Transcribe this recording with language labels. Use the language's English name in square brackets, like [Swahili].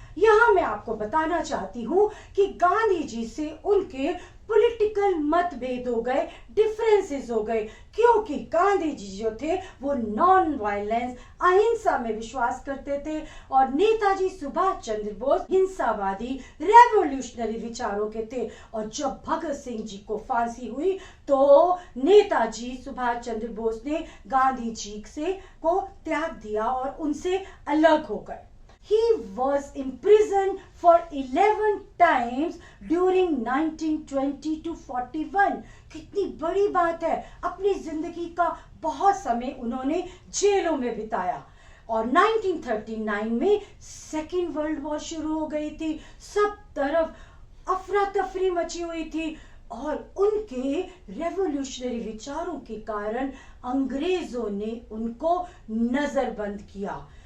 [Hindi] यहाँ मैं आपको बताना चाहती हूँ कि गांधी जी से उनके पॉलिटिकल मतभेद हो गए, डिफरेंसेस हो गए, क्योंकि गांधी जी जो थे वो नॉन वायलेंस, अहिंसा में विश्वास करते थे और नेताजी सुभाष चंद्र बोस हिंसावादी, रेवोल्यूशनरी विचारों के थे। और जब भगत सिंह जी को फांसी हुई तो नेताजी सुभाष चंद्र बोस ने गांधी जी से को त्याग दिया और उनसे अलग हो गए। [English] He was imprisoned for 11 times during 1920 to 41। [Hindi] कितनी बड़ी बात है, अपनी जिंदगी का बहुत समय उन्होंने जेलों में बिताया। और 1939 में सेकेंड वर्ल्ड वॉर शुरू हो गई थी, सब तरफ अफरा तफरी मची हुई थी और उनके रेवोल्यूशनरी विचारों के कारण अंग्रेजों ने उनको नजरबंद किया।